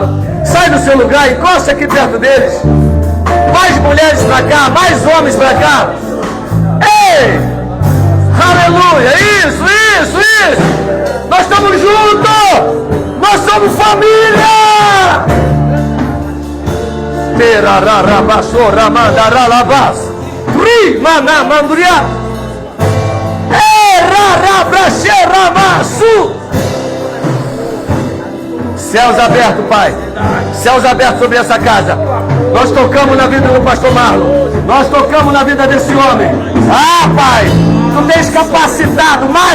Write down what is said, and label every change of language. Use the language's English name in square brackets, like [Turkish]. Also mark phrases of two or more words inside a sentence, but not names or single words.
[Portuguese] Sai do seu lugar, encosta aqui perto deles. Mais mulheres para cá, mais homens para cá. Ei! Aleluia! Isso! Nós estamos juntos! Nós somos família! Terararabassora mandaralabas. Ri manamanduriá. Céus abertos, Pai. Céus abertos sobre essa casa. Nós tocamos na vida do pastor Marlon. Nós tocamos na vida desse homem. Ah, Pai, tu tens capacitado mais.